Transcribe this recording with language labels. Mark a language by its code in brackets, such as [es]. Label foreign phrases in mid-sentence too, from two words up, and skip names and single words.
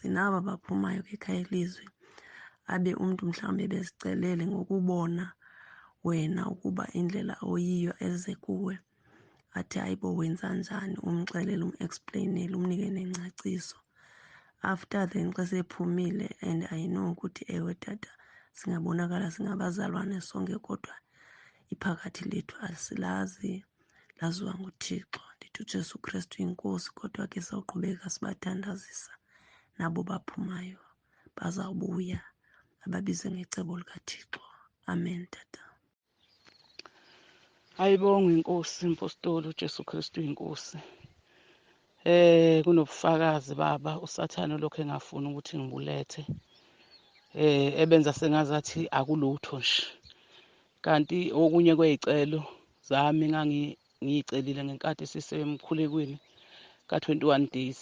[xh] Naba baphumayo kwikhaya leZwi, abe umntu mhlawumbi bezicelele ngokubona wena ukuba indlela oyiyo eze kuwe, athi hayibo wenza njani, umxelele, umexplainele, umnike nengcaciso. [en] After then [xh] xa sephumile, [en] and I know [xh] ukuthi ewe tata singabonakala singabazalwane sonke, kodwa iphakathi lethu asilazi, laziwa nguThixo. Ndithi uJesu Kristu inkosi, kodwa ke sawuqhubeka sibathandazisa. Nabo baphumayo bazawubuya ababize ngecebo likaThixo. Amen tata. [zu] Ayibonge inkosi impostoli uJesu Kristu inkosi. Kunobufakazi baba, usathane lokho engafuni ukuthi ngibulethe. Ebenza sengazathi akulutho nje. Kanti okunye kwezicelo zami ngiyicelile ngenkathi sisemkhulekweni ka-21 days.